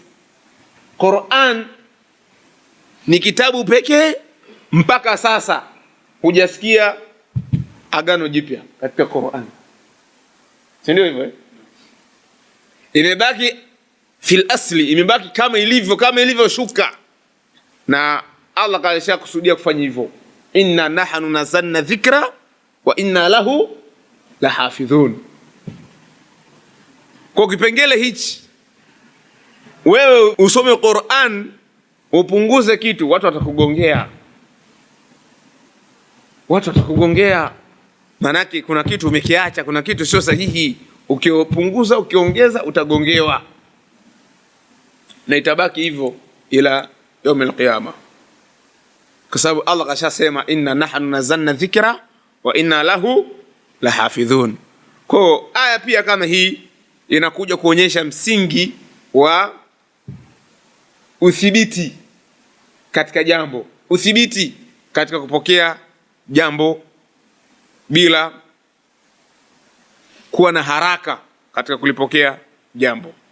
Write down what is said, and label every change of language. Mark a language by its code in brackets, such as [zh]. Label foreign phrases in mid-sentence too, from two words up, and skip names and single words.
[sw] Qur'an ni kitabu pekee mpaka sasa hujasikia agano jipya katika Qur'an. Si ndio hivyo? Imebaki [ar] في الأصل, [sw] imebaki kama ilivyo shuka, na Allah kaisha kusudia kufanya hivyo. [ar] إنا نحن نزلنا الذكر وإنا له لحافظون. [sw] Kwa kipengele hichi, wewe usome Qur'an upunguze kitu, watu watakugongea. Manake kuna kitu umekiacha, kuna kitu sio sahihi. Ukipunguza, ukiongeza, utagongewa, na itabaki hivyo ila [ar] يوم القيامة, [sw] kwa sababu Allah kashasema [ar] إنا نحن نزلنا الذكر وإنا له لحافظون. [sw] Kwa aya pia kama hii inakuja kuonyesha msingi wa uthibiti katika jambo, uthibiti katika kupokea jambo bila kuwa na haraka katika kulipokea jambo.